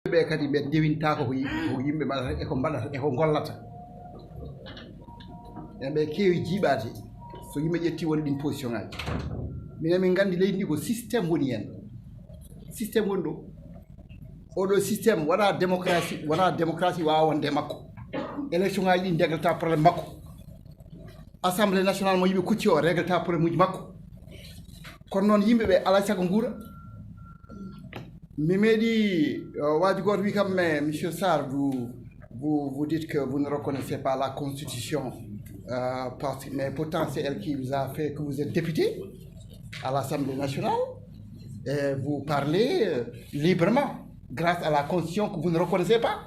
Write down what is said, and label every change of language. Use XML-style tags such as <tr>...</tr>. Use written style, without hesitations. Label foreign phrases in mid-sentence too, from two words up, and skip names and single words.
<ff>kadi ɓe dewintako ko yimɓe mbaɗata eko mbaɗata eko gollata ɓe keewi jiiɓade so yimɓe ƴetti woni ɗin position ngaji minen min gandi leydi ndi ko systéme woni hen systéme woni ɗo oɗo systéme wona démocratie wawa wonde e makko élection ngaji ɗi réglata probléme makko</ff> <fr>assemblée nationale</fr> <ff>mo yimɓe kucci o réglata probléme uji makko kono noon yimɓe ɓe alay saago guura mi meeɗi waji goto wi kam</ff> <fr>mais monsieur Sarr vous dites que vous ne reconnaissez pas la constitution mais pourtant c'est elle qui vous a fait que vous êtes député à l'Assemblée nationale et vous parlez librement grâce à la constitution que vous ne reconnaissez pas.</fr>